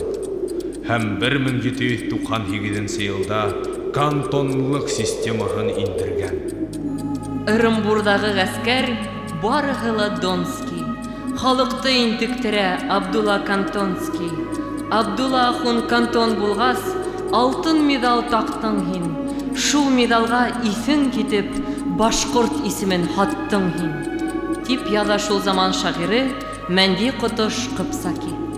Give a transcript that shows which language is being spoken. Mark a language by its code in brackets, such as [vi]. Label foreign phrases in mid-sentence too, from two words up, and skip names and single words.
[tt] Һәм 1798 елда кантонлык системаһын индергән. Ырымбурдагы гаскәр барыһы ла Донский. Халыкты интектерә Абдулла Кантонский. Абдулла ахун кантон булгас, алтын медал тактың һин. Шул медалга исең китеп, башкорт исемен хаттың һин. Дип яза шул заман шагыйре Мәнди Котош Кыпсаки.